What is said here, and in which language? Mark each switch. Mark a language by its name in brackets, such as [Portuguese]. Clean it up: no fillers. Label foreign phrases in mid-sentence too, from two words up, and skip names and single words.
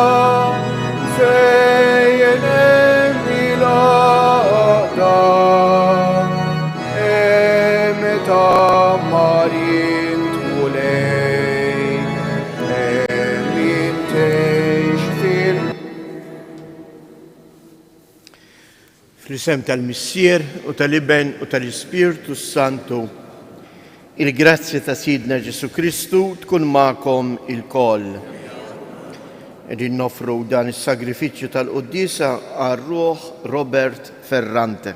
[Maltese] فين امي لادا امتا مارين تولي امين تشفين. Fl-isem tal-Missier u tal-Iben u tal-Ispirtu Santu, il-grazzja ta' Sidna Ġesu Kristu tkun ma'kom il-koll. Qegħdin nofru dan is-sagrifiċċju tal-Qudiesa għar-Ruħ Robert Ferrante.